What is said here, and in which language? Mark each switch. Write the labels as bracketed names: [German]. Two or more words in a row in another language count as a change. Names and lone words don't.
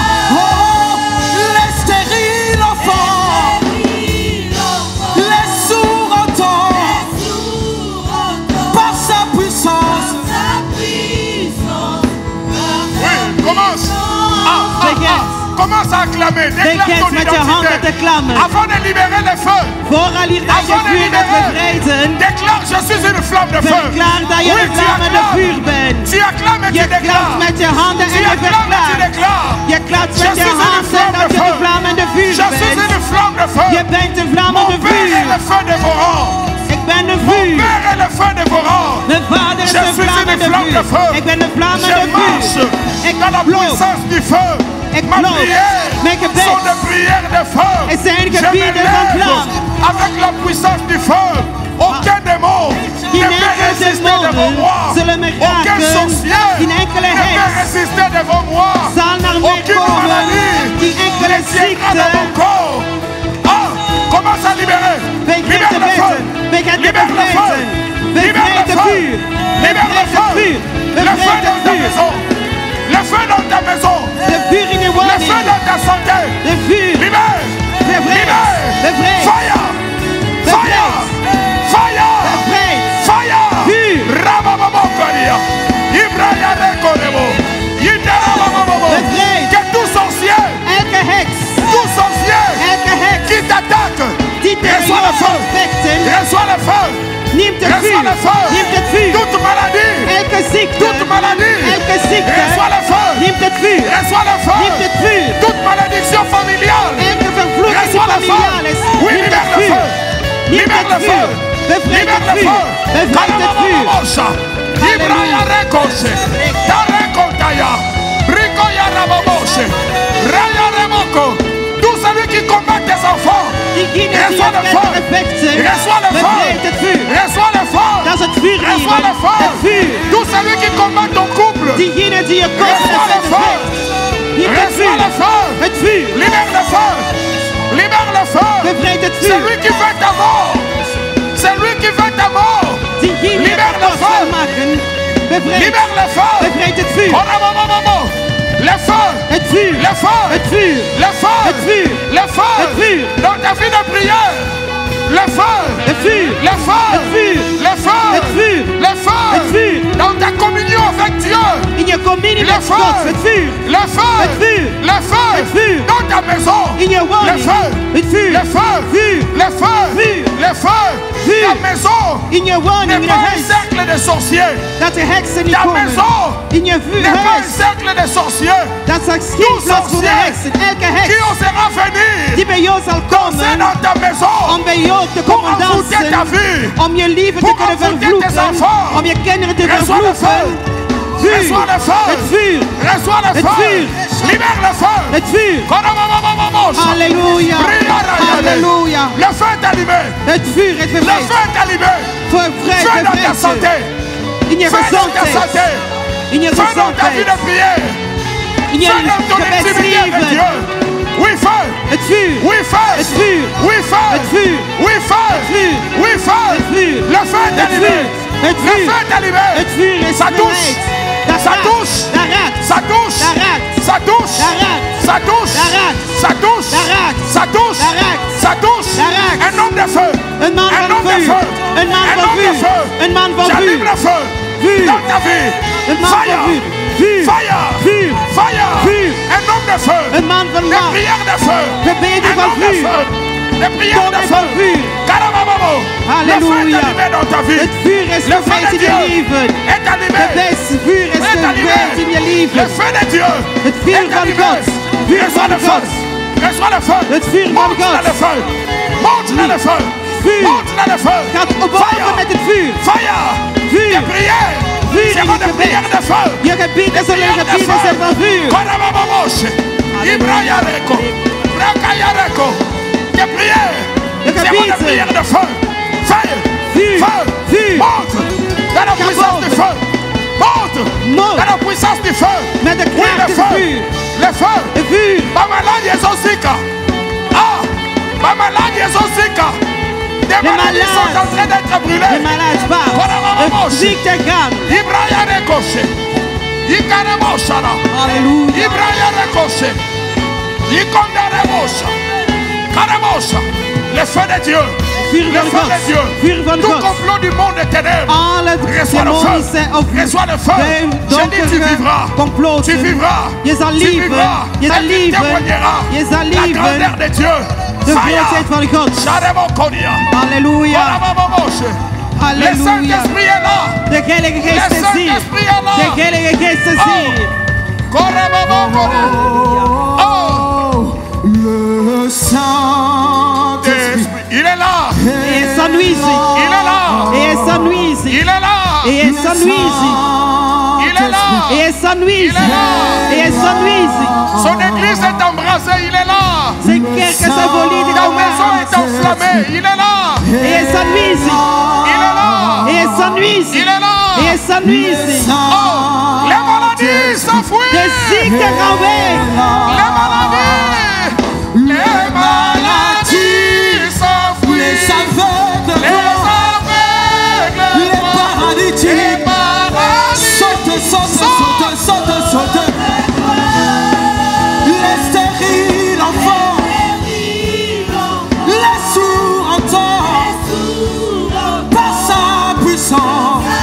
[French] Oh, les stériles enfants, les sourds entendent. Par sa puissance. Oui, commence. Commence à acclamer. clamer. Déclare [Dutch] Begin [French] ton [Dutch] met je handen te [French] identité. [Dutch] klammen. [French] Avant de libérer le feu. [Dutch] Vooral hier dat je [French] Avant de [Dutch] vuur gaat [French] libérer. [Dutch] bevrijden. [French] Déclare, je suis une flamme de feu. [Dutch] Verklaar dat je [French] Oui, [Dutch] een [French] tu [Dutch] vlammende [French] acclames. [Dutch] vuur bent. [French] Tu acclames et [Dutch] Je [French] tu [Dutch] klapt [French] déclares. [Dutch] met je handen en [French] Tu [Dutch] je [French] acclames et tu [Dutch] verklaart. [French] déclares. [Dutch] Je klapt [French] Je [Dutch] met je [French] suis une [Dutch] handen [French] flamme [Dutch] dat [French] de [Dutch] je [French] feu. [Dutch] een vlammende vuur [French] Je suis [Dutch] bent. [French] une flamme de feu. [Dutch] Je bent een [French] Mon [Dutch] vlammende [French] père est [Dutch] vuur. [French] le feu dévorant. [Dutch] Ik ben een [French] Mon [Dutch] vuur. [French] père est le feu dévorant. [Dutch] Mijn vader is [French] Je [Dutch] een [French] suis une [Dutch] vlammende [French] flamme de [Dutch] vuur. [French] feu. [Dutch] Ik ben een [French] Je [Dutch] vlammende [French] marche [Dutch] vuur. Ik [French] dans la [Dutch] loop. [French] puissance du feu. [Dutch] Ik [French] Ma [Dutch] loop. [French] prière [Dutch] Mijn gebed. [French] sont des prières de feu. [Dutch] Het zijn [French] Je me [Dutch] gebieden van [French] lève [Dutch] vlam. [French] avec la puissance du feu. Aucun démon ne [Dutch] Geen [French] peut [Dutch] enkele [French] résister devant [Dutch] demonen [French] moi. [Dutch] zullen me [French] Aucun [Dutch] raken. [French] sorcier [Dutch] Geen enkele [French] ne peut [Dutch] heks [French] résister devant moi. [Dutch] zal naar mij [French] Aucune [Dutch] komen. [French] maladie [Dutch] Geen enkele [French] ne tiendra [Dutch] ziekte. [French] dans mon corps. Ah, commence à libérer. [Dutch] Begin [French] Libère [Dutch] te [French] le feu. [Dutch] bidden. Begin te [French] Libère le feu. [Dutch] bevrijden. [French] Libère [Dutch] Bevrijd [French] le [Dutch] het [French] feu. [Dutch] vuur. [French] Libère le [Dutch] Bevrijd het [French] feu. [Dutch] vuur. [French] Le feu [Dutch] Bevrijd [French] dans [Dutch] het [French] ta [Dutch] vuur. [French] maison. Le feu dans ta maison. [Dutch] De vuur in je [French] Le feu [Dutch] woning. [French] dans ta santé. [Dutch] De vuur. [French] Libère. [Dutch] Bevrijd. [French] Libère. [Dutch] Bevrijd. [English] Fire. Fire. Fire. [Dutch] Bevrijd. [English] Fire. [Dutch] Vuur. Rabababokoria. Ibrahim Rekorebo. Yidarabababobo. Bevrijd. [French] Que tout sorcier, [Dutch] Elke heks. [French] tout sorcier [Dutch] Elke heks. [French] qui t'attaque, [Dutch] Die tegen [French] reçoit le [Dutch] jou [French] feu. [Dutch] vechten. [French] Reçoit le feu. [Dutch] Neemt het [French] Reçoit [Dutch] vuur. [French] le feu. [Dutch] Neemt het vuur. [French] Toute maladie. [Dutch] Elke ziekte. [French] Toute maladie. [Dutch] Elke ziekte. [French] Reçoit le feu. [Dutch] Neemt het vuur. [French] Reçoit le feu. [Dutch] Neemt het vuur. [French] Toute malédiction familiale. [Dutch] Elke vervloeking die [French] Reçoit le feu. [Dutch] familiaal is. [French] Oui, [Dutch] Neemt [French] libère [Dutch] het [French] le [Dutch] vuur. [French] feu. [Dutch] Neemt [French] Libère le [Dutch] het [French] feu. [Dutch] vuur. Bevrijd [French] Libère [Dutch] het [French] le [Dutch] vuur. [French] feu. [Dutch] Bevrijd het vuur. Kalabababosha. Ibrahim Rekoshe. Tarekotaya. Rikoya Rababoshe. Raya Remoko. [French] Tout celui qui combat tes enfants. [Dutch] Diegene die [French] Reçoit le [Dutch] het [French] feu. [Dutch] met vechten. [French] Reçoit le [Dutch] Bevrijd het [French] feu. [Dutch] vuur. [French] Reçoit le feu. [Dutch] Dat is het vuur in [French] Reçoit le [Dutch] je. [French] feu. [Dutch] Het vuur. [French] Tout celui qui combat ton couple. [Dutch] Diegene die je koppelt [French] Reçoit le [Dutch] met [French] feu. [Dutch] het Neemt het [French] Reçoit [Dutch] vuur. [French] le feu. [Dutch] Het vuur. [French] Libère le feu. Libère le feu. [Dutch] Bevrijd het [French] C'est [Dutch] vuur. [French] lui qui fait ta mort. C'est lui qui fait ta mort. [Dutch] Diegene die [French] Libère [Dutch] het [French] le [Dutch] kapot [French] feu. [Dutch] wil maken. Bevrijd. [French] Libère le feu. [Dutch] Bevrijd het vuur. [French] Le feu. [Dutch] Het vuur. [French] Le feu. [Dutch] Het vuur. [French] Le feu. [Dutch] Het vuur. [French] Le feu. [Dutch] Het vuur. [French] Dans ta vie de prière. Le feu. [Dutch] Het vuur. [French] Le feu. [Dutch] Het vuur. [French] Le feu. [Dutch] Het vuur. [French] Le feu. [Dutch] Het vuur. [French] Dans ta communion avec Dieu. [Dutch] In je communie [French] Le [Dutch] met [French] feu. [Dutch] God. Het vuur. [French] Le feu. [Dutch] Het vuur. [French] Le feu. [Dutch] Het vuur. [French] Dans ta maison. [Dutch] In je [French] Le [Dutch] woning. [French] feu. [Dutch] Het vuur. [French] Le feu. [Dutch] Vuur. [French] Le feu. [Dutch] Vuur. [French] Le feu. [Dutch] Vuur. [French] Ta maison [Dutch] In je woning, [French] n'est [Dutch] in je [French] pas un [Dutch] huis. [French] cercle de sorciers. [Dutch] Dat de heksen niet [French] Ta [Dutch] komen. [French] maison [Dutch] In je vuur [French] n'est pas un [Dutch] huis. [French] cercle de sorciers. [Dutch] Dat is geen [French] Tout [Dutch] plaats voor de [French] sorcier [Dutch] heksen. Elke [French] qui [Dutch] heks [French] osera venir [Dutch] die bij jou zal [French] c'est [Dutch] komen [French] dans ta maison [Dutch] om bij jou te [French] pour [Dutch] komen [French] envoûter ta [Dutch] dansen. [French] vie. [Dutch] Om je leven te [French] Pour [Dutch] kunnen [French] envoûter tes [Dutch] vervloeken. [French] enfants. [Dutch] Om je kinderen te [French] Reçois le feu. [Dutch] vervloeken. Vuur. [French] Reçois le feu. [Dutch] Het vuur. [French] Reçois le [Dutch] Het [French] feu. [Dutch] vuur. [French] Libère le feu. [Dutch] Het vuur. Halleluja. Halleluja. [French] Le feu est allumé. [Dutch] Het vuur is [French] Le [Dutch] bevrijd. [French] feu est allumé. [Dutch] Bevrijd, [French] Feu dans ta [Dutch] bevrijd [French] santé. [Dutch] je. In je [French] Feu dans ta [Dutch] gezondheid. [French] santé. [Dutch] In je [French] Feu dans ta vie [Dutch] gezondheid. [French] de prière. [Dutch] In je [French] Feu dans ton intimité avec [Dutch] gebedsleven. [French] Dieu. Oui, feu. [Dutch] Het vuur. [French] Oui, feu. [Dutch] Het vuur. [French] Oui, feu. [Dutch] Het vuur. [French] Oui, feu. [Dutch] vuur. [French] Oui, feu. [Dutch] Het vuur. [French] Le feu est [Dutch] Het [French] allumé. [Dutch] vuur. Het [French] Le [Dutch] vuur. [French] feu est allumé. [Dutch] Het vuur is [French] Ça touche. [Dutch] bereid. Dat [French] Ça [Dutch] raakt. [French] touche. [Dutch] Dat raakt. [French] Ça touche. [Dutch] Dat raakt. [French] Ça touche. [Dutch] Dat raakt. [French] Ça touche. [Dutch] Dat raakt. [French] Ça touche. [Dutch] Dat raakt. [French] Ça touche. [Dutch] Dat raakt. [French] Ça touche. [Dutch] Dat raakt. [French] Un homme de feu. [Dutch] Een man [French] Un [Dutch] van [French] homme de [Dutch] vuur. [French] feu. [Dutch] Een man [French] Un [Dutch] van [French] homme de [Dutch] vuur. [French] feu. [Dutch] Een man van [French] J'allume [Dutch] vuur. [French] le feu. [Dutch] Vuur. [French] Dans ta vie. [Dutch] Een man [English] Fire. [Dutch] van vuur. Vuur. [English] Fire. [Dutch] Vuur. [English] Fire. [Dutch] Vuur. [French] Un homme de feu. [Dutch] Een man van [French] Des [Dutch] macht. [French] prières de feu. [Dutch] Gebeden [French] Un [Dutch] van [French] homme de [Dutch] vuur. [French] feu. Des prières de [Dutch] Domen [French] feu. [Dutch] van vuur. Carabababo. [French] Le feu est [Dutch] Halleluja. [French] allumé dans ta vie. [Dutch] Het vuur is [French] Le feu [Dutch] bevrijd [French] de [Dutch] in je [French] Dieu [Dutch] leven. [French] est allumé. [Dutch] Het vuur is [French] Est allumé. [Dutch] bevrijd in je [French] Le [Dutch] leven. [French] feu de Dieu [Dutch] Het vuur [French] est [Dutch] van [French] allumé. [Dutch] God. Vuur [French] Reçois [Dutch] van [French] le feu. [Dutch] God. [French] Reçois le feu. [Dutch] Het vuur van [French] Monte [Dutch] God. [French] dans le feu. Monte dans le feu. [Dutch] Vuur. [French] Monte dans le feu. [Dutch] Gaat opbouwen met het vuur. [English] Fire. [Dutch] Vuur. [French] Des prières. [Dutch] Vuur [French] C'est [Dutch] in [French] des [Dutch] je gebed. [French] prières de feu. [Dutch] Je gebieden zullen gebieden zijn van vuur. Karabababoshe. Ibrayareko. Rakayareko. [French] Des prières. [Dutch] Je [French] C'est des [Dutch] gebieden. [French] prières de feu. Feu. [Dutch] Vuur. [French] Feu. [Dutch] Vuur. [French] Monte dans la puissance du feu. Monte Monte. dans la puissance du feu. [Dutch] Met de [French] Oui, [Dutch] kracht [French] le [Dutch] in [French] feu. [Dutch] het vuur. [French] Le feu. [Dutch] Het vuur. [Lingala] Bamaladi ezosika. Ah, Bamaladi ezosika. [French] Des maladies sont en train d'être [Dutch] De [French] brûlées. [Dutch] malade zwaar. De ziekte gaan. Ibrahim Rekoshe. Ikaremoshana. Halleluja. Ibrahim Rekoshe. Ikondaremosha. Karemosha. [French] Le feu de Dieu. [Dutch] vuur [French] Le [Dutch] van [French] feu [Dutch] God. [French] de Dieu. [Dutch] Vuur van [French] Tout [Dutch] God. [French] complot du monde des ténèbres. [Dutch] Alle [French] Reçois le [Dutch] demonische [French] feu. [Dutch] of [French] Reçois le feu. [Dutch] de [French] J'ai dit tu [Dutch] donkere [French] vivras. Tu [Dutch] comploten. [French] vivras. [Dutch] Je zal [French] Tu [Dutch] leven. [French] vivras. [Dutch] Je zal [French] Et tu [Dutch] leven. [French] témoigneras [Dutch] Je zal [French] la grandeur [Dutch] leven. [French] de Dieu. [Dutch] De [English] Fire. [Dutch] grootheid van God. Sharemo Kodia. Halleluja. Barabababoshe. [French] Le [Dutch] Halleluja. [French] Saint-Esprit est là. [Dutch] De Heilige [French] Le [Dutch] Geest is hier. [French] Saint-Esprit est là. [Dutch] De Heilige Geest is hier. Korababababa. Oh. [French] Le Saint-Esprit. Il est là. [Dutch] Hij is aanwezig. [French] Il est là. [Dutch] Hij is aanwezig. [French] Il est là. [Dutch] Hij is aanwezig. [French] Il est là. [Dutch] Hij is aanwezig. Hij is aanwezig. [French] Son église est embrasée. Il est là. [Dutch] Zijn kerk is een volledig [French] Ta maison est enflammée. Il est là. [Dutch] Hij is aanwezig. [French] Il est là. [Dutch] Hij is aanwezig. [French] Il est là. [Dutch] Hij is aanwezig. [French] Oh, les maladies s'enfuient. [Dutch] De ziekte gaan weg. [French] Les maladies. Les maladies s'enfuient. Les aveugles, Les aveugles. les paralytiques, saute, saute, saute, saute, saute. Les stériles enfants, les sourds entendent, par sa puissance.